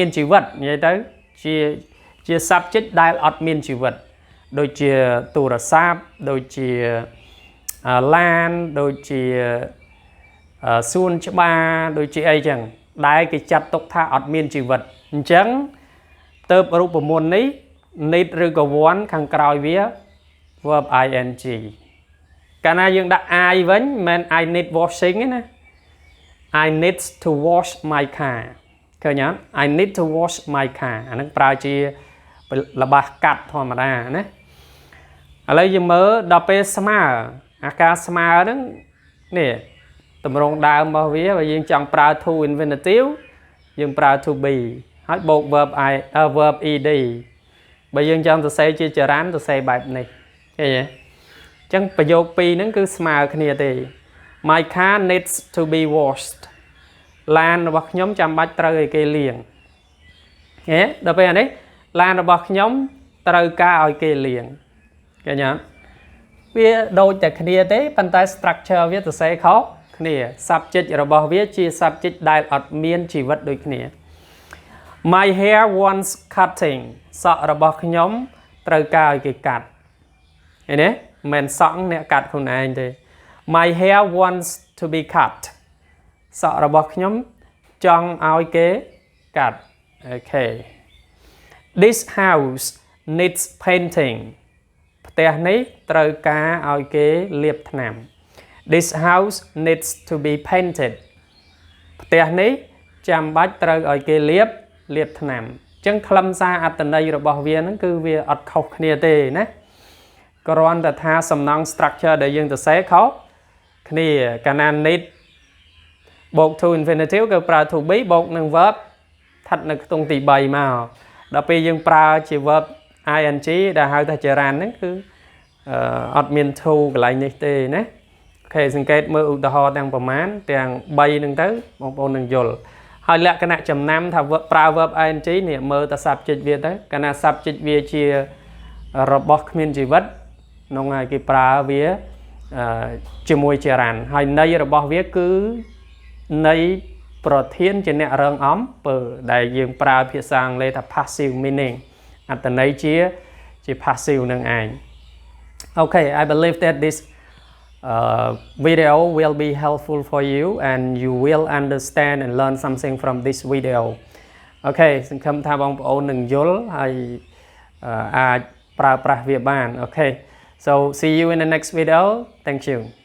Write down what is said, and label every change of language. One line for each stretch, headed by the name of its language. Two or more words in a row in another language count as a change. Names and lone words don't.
Khmer: មានជីវិតនិយាយទៅជា subject ដែលអត់មានជីវិតដូចជាទូរស័ព្ទដូចជាឡានដូចជាសួនច្បារដូចជាអីចឹងដែលគេចាត់ទុកថាអត់មានជីវិតអញ្ចឹងទៅរូបមន្តនេះ need ឬក៏ want ខាងក្រោយវា
English: verb ing
Khmer: កាលណាយើងដាក់ I វិញមិន
English: I need washing
Khmer: ទេណា
English: I need to wash my car
Khmer: ឃើញអត់
English: I need to wash my car
Khmer: អាហ្នឹងប្រើជាល្បះកាត់ធម្មតាណាឥឡូវយើងមើលដល់ពេលស្មើអាការស្មើហ្នឹងនេះតម្រងដើមរបស់វាបើយើងចង់ប្រើ
English: to infinitive
Khmer: យើងប្រើ
English: to be
Khmer: ហើយបូក verb ed បើយើងចង់សរសេរជាចរន្តសរសេរបែបនេះឃើញទេអញ្ចឹងប្រយោគពីរហ្នឹងគឺស្មើគ្នាទេ
English: My car needs to be washed
Khmer: ឡានរបស់ខ្ញុំចាំបាច់ត្រូវឲ្យគេលាងដល់ពេលអានេះឡានរបស់ខ្ញុំត្រូវការឲ្យគេលាងឃើញអត់វាដូចតែគ្នាទេប៉ុន្តែ structure វាសរសេរខុសគ្នា subject របស់វាជា subject ដែលអត់មានជីវិតដូចគ្នា
English: My hair wants cutting
Khmer: សក់របស់ខ្ញុំត្រូវការឲ្យគេកាត់ឃើញទេមិនសក់អ្នកកាត់ខ្លួនឯងទេ
English: My hair wants to be cut
Khmer: សក់របស់ខ្ញុំចង់ឲ្យគេកាត់អូខេ
English: This house needs painting
Khmer: ផ្ទះនេះត្រូវការឲ្យគេលាបថ្នាំ
English: This house needs to be painted
Khmer: ផ្ទះនេះចាំបាច់ត្រូវឲ្យគេលាបថ្នាំអញ្ចឹងខ្លឹមសារអត្ថន័យរបស់វាហ្នឹងគឺវាអត់ខុសគ្នាទេណា គ្រាន់តែថាសំណង់ structure ដែលយើងសរសេរខុសគ្នាកាលណា need បូក
English: to infinitive
Khmer: គឺប្រើ
English: to be
Khmer: បូកនឹង verb ស្ថិតនៅខ្ទង់ទី3មកដល់ពេល យើងប្រើជា
English: verb ing
Khmer: ដែលហៅថាចរន្តហ្នឹងគឺអត់មាន to កន្លែងនេះទេណាអូខេសង្កេតមើលឧទាហរណ៍ទាំងប្រមាណទាំង3ហ្នឹងទៅបងប្អូននឹងយល់ហើយលក្ខណៈចំណាំ ថាប្រើ
English: verb ing
Khmer: នេះមើលតែ subject វាទៅកាលណា subject វាជារបស់គ្មានជីវិតនោះហើយ គេប្រើវាជាមួយចរន្តហើយន័យរបស់វាគឺន័យប្រធានជាអ្នករងអំពើដែលយើងប្រើភាសាអង់គ្លេសថា
English: passive meaning
Khmer: អត្ថន័យជា passive នឹងឯង
English: Okay, I believe that this video will be helpful for you and you will understand and learn something from this video.
Khmer: Okay, សង្ឃឹមថាបងប្អូននឹងយល់ហើយអាចប្រើប្រាស់វាបាន
English: Okay, so see you in the next video. Thank you.